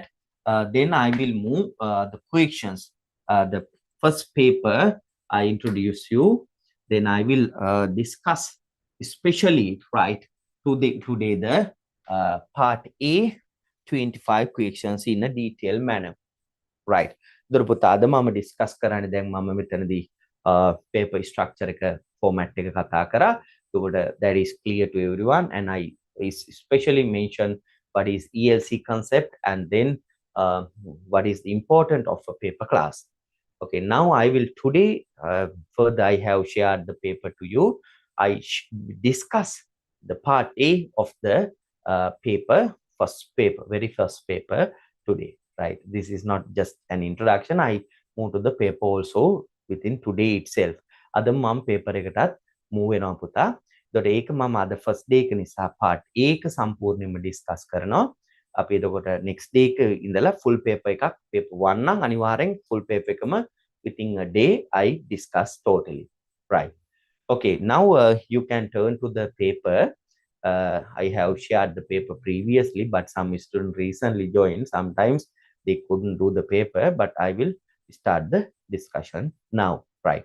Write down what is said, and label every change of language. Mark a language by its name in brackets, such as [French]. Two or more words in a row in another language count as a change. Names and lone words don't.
[English] Then I will move the questions. The first paper I introduce you, then I will discuss especially, right, today the part A 25 questions in a detailed manner, right? [Sinhala] දොර පුතා අද මම ඩිස්කස් කරන්නේ දැන් මම මෙතනදී [English] paper structure [Sinhala] එක format එක කතා කරා. [English] So that is clear to everyone, and I especially mention what is ELC concept, and then what is the importance of a paper class. Okay, now I will today further I have shared the paper to you. I discuss the part A of the paper, very first paper today, right? This is not just an introduction. I move to the paper also within today itself. [Sinhala] අද මම paper එකටත් move වෙනවා පුතා. එතකොට ඒක මම අද [English] first day [Sinhala] එක නිසා [English] part A [Sinhala] එක සම්පූර්ණයෙන්ම discuss කරනවා. අපි එතකොට [English] next day [Sinhala] එක ඉඳලා [English] full paper [Sinhala] එකක්, paper 1 නම් අනිවාර්යෙන් [English] full paper [Sinhala] එකම [English] within a day I discuss totally, right? Okay, now you can turn to the paper. I have shared the paper previously, but some students recently joined. Sometimes they couldn't do the paper, but I will start the discussion now, right?